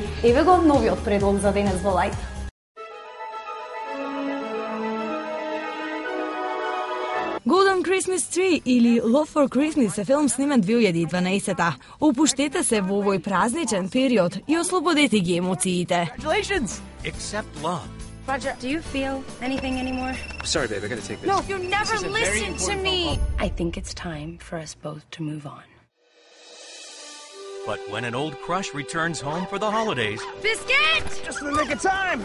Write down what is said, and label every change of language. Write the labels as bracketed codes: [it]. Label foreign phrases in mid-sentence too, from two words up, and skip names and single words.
[mk] Еве го новиот предлог за денес во Лајт. Golden Christmas Tree или Love for Christmas е филм снимен 2012-та. Опуштете се во овој празничен период и ослободете ги емоциите. [en] Congratulations! Accept love. Roger, do you feel anything anymore? Sorry, babe, I gotta take this. No, you never This is a very listen to important me. phone call. I think it's time for us both to move on. But when an old crush returns home for the holidays, Biscuit! Just in the nick of time.